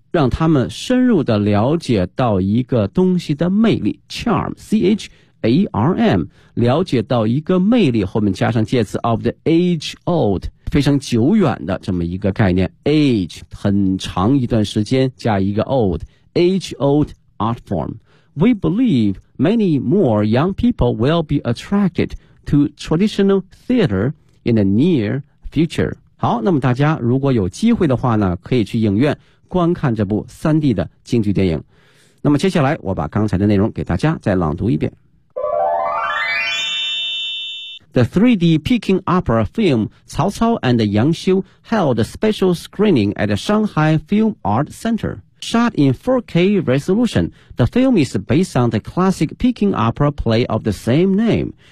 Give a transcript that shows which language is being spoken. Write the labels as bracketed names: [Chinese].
[Chinese] 让他们深入的了解到一个东西的魅力 charm, C-H-A-R-M, 了解到一个魅力，后面加上介词 [English] of the age old, [Chinese] 非常久远的这么一个概念 age, 很长一段时间加一个 old, [English] age old art form. We believe many more young people will be attracted to traditional theater in the near future. [Chinese] 好，那么大家如果有机会的话呢，可以去影院观看这部 3D 的京剧电影。那么接下来我把刚才的内容给大家再朗读一遍。 [English] The 3D Peking Opera film Cao Cao and Yang Xiu held a special screening at the Shanghai Film Art Center. Shot in 4K resolution, the film is based on the classic Peking Opera play of the same name.